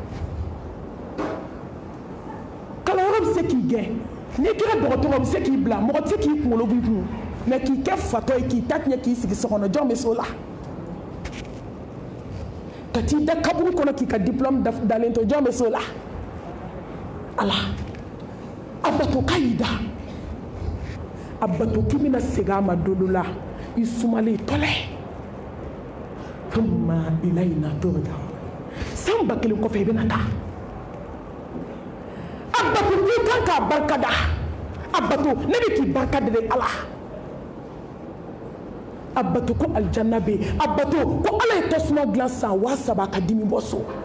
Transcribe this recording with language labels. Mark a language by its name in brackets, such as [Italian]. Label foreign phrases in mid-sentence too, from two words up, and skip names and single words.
[Bambara] kalanyɔrɔ bɛ se k'i gɛn n'i kɛra dɔgɔtɔrɔ bɛ se k'i bila mɔgɔ tɛ se k'i kunkolo b'i kun mais k'i kɛ fatɔ ye k'i ta tiɲɛ k'i sigi so kɔnɔ jɔn bɛ se o la ka t'i da kaburu kɔnɔ k'i ka diplôme dalen to jɔn bɛ se o la Ala a bato k'a y'i da a bato k'i bɛna segin a ma don dɔ la i sumalen tɔlɛ [Arabic] ثم إلينا ترجعون [Bambara] san 1000 kɔfɛ i bɛna taa a bato k'i kan k'a barikada a bato ne bɛ k'i barikada de Ala a bato ko aljanna bɛ yen a bato ko Ala ye tasuma dilan san 3000 ka dimi bɔ so